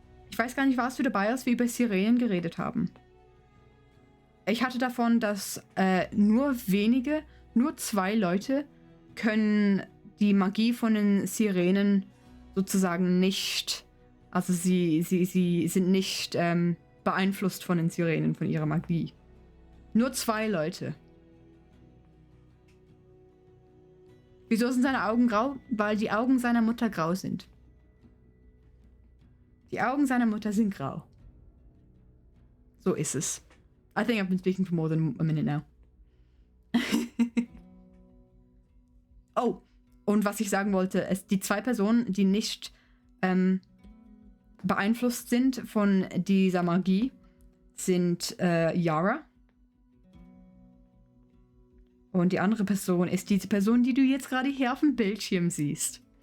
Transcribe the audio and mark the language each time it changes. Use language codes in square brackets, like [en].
[de] Ich weiß gar nicht, warst du dabei, als wir über Sirenen geredet haben? Ich hatte davon, dass nur 2 Leute können die Magie von den Sirenen sozusagen nicht, also sie sind nicht beeinflusst von den Sirenen, von ihrer Magie. Nur 2 Leute. Wieso sind seine Augen grau? Weil die Augen seiner Mutter grau sind. Die Augen seiner Mutter sind grau. So ist es. [en] I think I've been speaking for more than a minute now. [de] Oh, und was ich sagen wollte, ist die 2 Personen, die nicht beeinflusst sind von dieser Magie, sind Yara. Und die andere Person ist diese Person, die du jetzt gerade hier auf dem Bildschirm siehst.